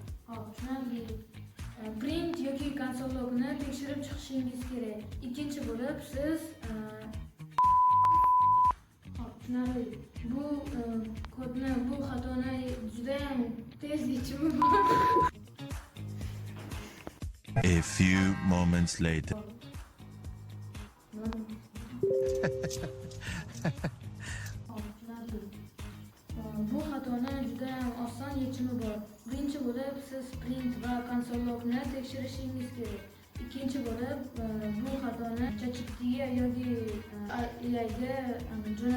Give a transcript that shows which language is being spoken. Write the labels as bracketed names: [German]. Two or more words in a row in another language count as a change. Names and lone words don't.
[Uzbek] Hop, tushunarli. Print yoki konsol logini tekshirib chiqishingiz kerak. Ikkinchi bo'lib siz tushunarli. Bu kodni, bu xatoni juda ham tez yechimi bor. [English] A few moments later. [Uzbek] Bu xatoni juda ham oson yechimi bor. Birinchi bo'lib siz print va konsol logni tekshirishingiz kerak. Ikkinchi bo'lib bu xatoni ChatGPTga yoki AIga jo'natishingiz kerak.